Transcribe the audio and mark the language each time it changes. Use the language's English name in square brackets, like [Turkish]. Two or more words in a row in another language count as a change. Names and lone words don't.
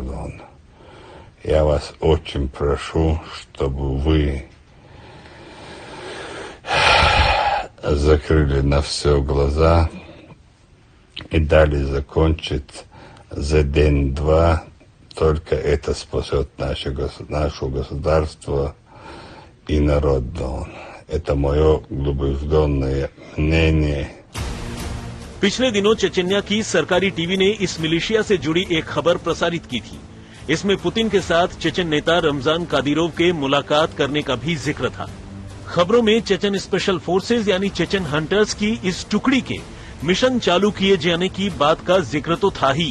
[Russian] Я вас очень прошу, чтобы вы закрыли на все глаза и дали закончить за день-два. Только это спасет наше государство и народ. Это мое убежденное мнение. [Hindi] पिछले दिनों चेचन्या की सरकारी टीवी ने इस मिलिशिया से जुड़ी एक खबर प्रसारित की थी। इसमें पुतिन के साथ चेचन नेता रमजान कादिरोव के मुलाकात करने का भी जिक्र था। खबरों में चेचन स्पेशल फोर्सेज यानी चेचन हंटर्स की इस टुकड़ी के मिशन चालू किए जाने की बात का जिक्र तो था ही।